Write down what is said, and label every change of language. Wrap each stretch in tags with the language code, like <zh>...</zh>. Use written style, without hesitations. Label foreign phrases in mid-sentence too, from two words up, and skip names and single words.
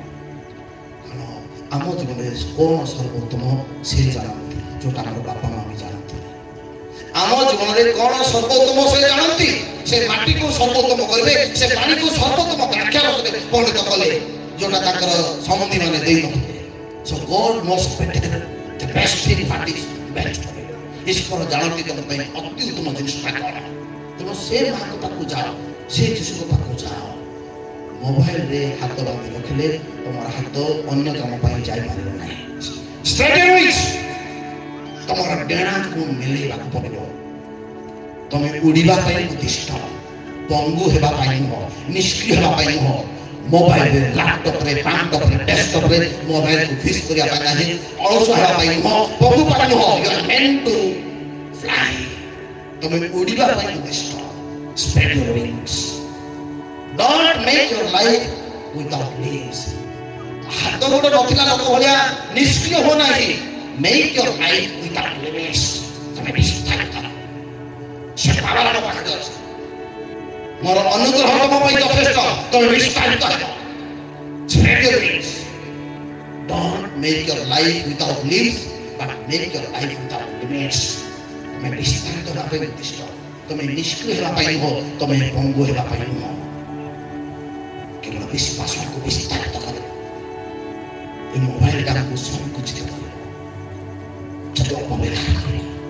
<or>କାରଣ ଆମ ଜୀବନରେ କଣ ସର୍ବୋତ୍ତମ ସେ ଜାଣନ୍ତି, ଯୋଉଟା ଆମର ବାପା ମା ବି ଜାଣନ୍ତି। ଆମ ଜୀବନରେ କଣ ସର୍ବୋତ୍ତମ ସେ ଜାଣନ୍ତି। ସେ ମାଟିକୁ ସର୍ବୋତ୍ତମ କରିବେ, ସେ ପାଣିକୁ ସର୍ବୋତ୍ତମ ଦ୍ରାକ୍ଷାରସରେ ପରିଣତ କଲେ, ଯୋଉଟା ତାଙ୍କର ସମ୍ବନ୍ଧୀ ମାନେ ଦେଇନଥିଲେ।</or> <en>So God knows better the best thing what is best for you.</en> <or>ଈଶ୍ୱର ଜାଣନ୍ତି ତମ ପାଇଁ ଅତି ଉତ୍ତମ ଜିନିଷଟା କଣ। ତେଣୁ ସେ ମାଙ୍କ ପାଖକୁ ଯାଅ, ସେ ଯୀଶୁଙ୍କ ପାଖକୁ ଯାଅ। ମୋବାଇଲରେ ହାତ ବାନ୍ଧି ରଖିଲେ ତମର ହାତ ଅନ୍ୟ କାମ ପାଇଁ ଯାଇପାରିବ ନାହିଁ। ତମର ଡେଣାକୁ ମିଲେଇବାକୁ ପଡ଼ିବ। ତମେ ଉଡ଼ିବା ପାଇଁ ଉଦ୍ଦିଷ୍ଟ, ପଙ୍ଗୁ ହେବା ପାଇଁ ନୁହଁ, ନିଷ୍କ୍ରିୟ ହେବା ପାଇଁ ନୁହଁ। ମୋବାଇଲରେ, ଲାପଟପରେ, ପାଣ୍ଟପରେ, ଡେସ୍କଟପରେ ମୋବାଇଲକୁ ଫିକ୍ସ କରିବା ପାଇଁ ନାହିଁ, ଅଳସ ହେବା ପାଇଁ ନୁହଁ, ପଙ୍ଗୁ ପାଇଁ ନୁହଁ।</or> <en>You are meant to fly.</en> <or>ତମେ ଉଡ଼ିବା ପାଇଁ ଉଦ୍ଦିଷ୍ଟ।</or> <en>Spread your wings. Don't make your life without limbs.</en> <or>ହାତ ଗୋଡ଼ ନଥିଲା ଲୋକ ଭଳିଆ ନିଷ୍କ୍ରିୟ ହୁଅ ନାହିଁ।</or> <en>Make your life without limits.</en> <or>ତମେ ବିସ୍ତାରିତ। ସେ ପାୱାର ମୋ ପାଖରେ ଅଛି। ମୋର ଅନୁଗ୍ରହ ତମ ପାଇଁ ଯଥେଷ୍ଟ, ତମେ ବିସ୍ତାରିତ ହେବ।</or> <en>Spread your wings. Don't make your life without limits, but make your life without limits.</en> <or>ତମେ ବିସ୍ତାରିତ ହେବା ପାଇଁ ଉଦ୍ଦିଷ୍ଟ। ତମେ ନିଷ୍କ୍ରିୟ ହେବା ପାଇଁ ନୁହଁ, ତମେ ପଙ୍ଗୁ ହେବା ପାଇଁ ନୁହଁ। କେବଳ ବିଶ୍ୱାସକୁ ବିସ୍ତାରିତ କରେ। ଏ ମୋବାଇଲଟା ଆମକୁ ସଂକୁଚିତ କରେ, ଯଦି ଅପବ୍ୟବହାର କରେ।</or>